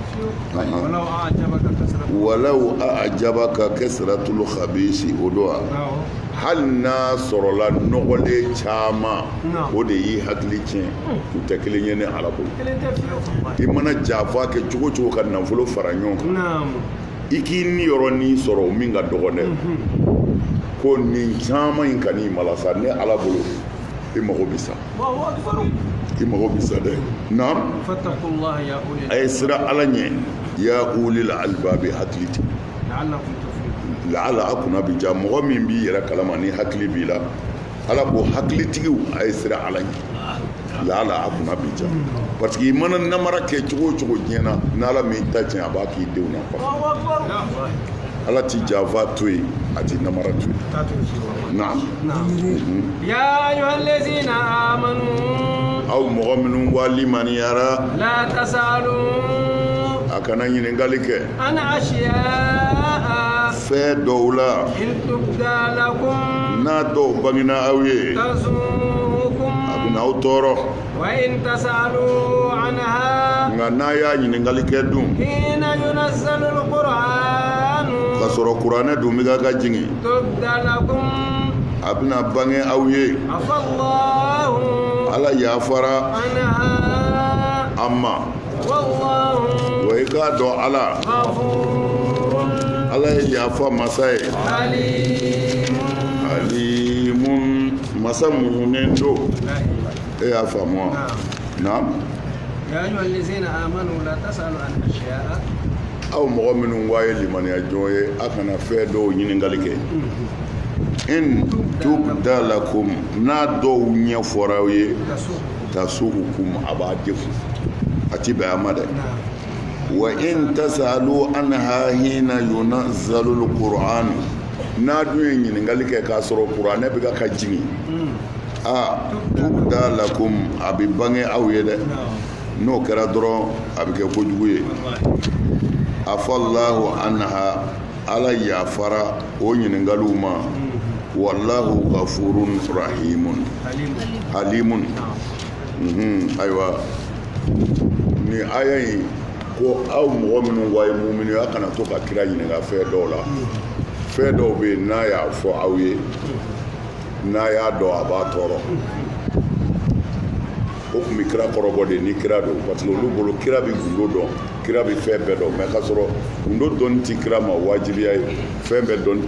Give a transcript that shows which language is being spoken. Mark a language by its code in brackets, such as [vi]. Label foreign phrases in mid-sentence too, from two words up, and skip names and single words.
[ar] ولو أعجبك كثرة الخبيث [bm] o do hali n'a sɔrɔla nɔgɔlen caman o de y'i hakili tiɲɛ u tɛ kelen ye ni ala bolo i mana jafa kɛ cogo cogo ka nafolo fara ɲɔgɔn kan i k'i niyɔrɔnin sɔrɔ o min ka dɔgɔ dɛ ko nin caman in ka n'i malasa ni ala bolo i mago bɛ sa i mago bisa dɛ naam [ar] فاتقوا الله يا أولي [bm] a ye sira ala ɲɛ [ar] يا أولي الألباب [bm] hakili tigi [ar] لعلكم تفلحون [bm] la'ala a kunna bi ja mɔgɔ min b'i yɛrɛ kalama ni hakili b'i la ala ko hakilitigiw a ye sira ala ɲɛ la'ala a kunna bi ja parce que i mana namara kɛ cogo o cogo diɲɛ na n'ala min ta tiɲɛ a b'a k'i denw na kɔfɛ ala ti janfa to yen a ti namara to yen naam [ar] يا أيها الذين آمنوا [bm] aw mɔgɔ minnu walimaniyara [ar] لا تسألوا [bm] a kana ɲininkali kɛ [ar] عن أشياء [bm] fɛn dɔw la [ar] إن تبد لكم [bm] n'a dɔw bangena aw ye [ar] tasukum [bm] a bɛna aw tɔɔrɔ [ar] وإن تسألوا عنها [bm] nka n'a y'a ɲininkali kɛ dun [ar] حين ينزل القرآن [bm] ka sɔrɔ kuranɛ dun bɛ ka jigin [ar] تبد لكم [bm] a bɛna bange aw ye [ar] عفا الله [bm] ala yafara [ar] anha amma wallahu [bm] wa i k'a dɔn ala [ar] ghafurun [bm] ala ye yafa masa ye [ar] alimun [bm] alimun masa muɲunen do e y'a faamu wa naam [ar] يا أيها الذين آمنوا لا تسألوا عن أشياء [bm] aw mɔgɔ minnu ko a ye limaniya jɔn ye a kana fɛn dɔw ɲininkali kɛ [ar] إن تبد لكم [bm] n'a dɔw ɲɛfɔra aw ye tasu'ukum a b'a defu a ti bɛn a ma dɛ [ar] وإن تسألوا عنها حين ينزل القرآن [bm] n'a dun ye ɲininkali kɛ k'a sɔrɔ kuranɛ bɛ ka jigin [ar] أ تبد لكم [bm] a bɛ bange aw ye dɛ n'o kɛra dɔrɔn a bɛ kɛ kojugu ye [ar] عفا الله عنها [bm] ala yafara o ɲininkaliw ma [ar] والله غفور رحيم حليم [bm] ayiwa ni aya in ko aw mɔgɔ minnu wa ye mumini a kana to ka kira ɲininka fɛn dɔw la fɛn dɔw bɛ yen n'a y'a fɔ aw ye n'a y'a dɔn a b'a tɔɔrɔ o tun bɛ kira kɔrɔbɔ de ni kira don parce que olu bolo kira bɛ gundo dɔn kira bɛ fɛn bɛɛ dɔn mɛ k'a sɔrɔ gundo dɔnni ti kira ma wajibiya ye fɛn bɛɛ dɔnni